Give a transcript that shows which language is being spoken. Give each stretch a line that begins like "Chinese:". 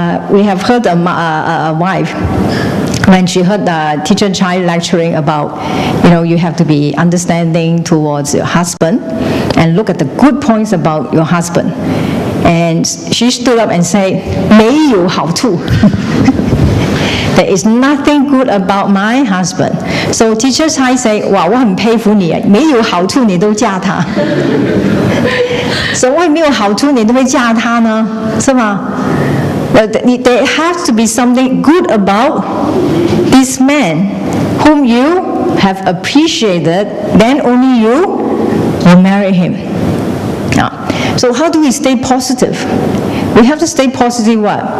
English: we have heard a wife, when she heard the teacher child lecturing about, you have to be understanding towards your husband and look at the good points about your husband. And she stood up and said,
Chinese: 没有好处.
English: There is nothing good about my husband. So teacher Chai say,
Chinese: 哇，我很佩服你，没有好处你都嫁他。 So 为没有好处你都会嫁他呢？是吗？
English: But there has to be something good about this man whom you have appreciated, then only you marry him. So how do we stay positive? We have to stay positive what?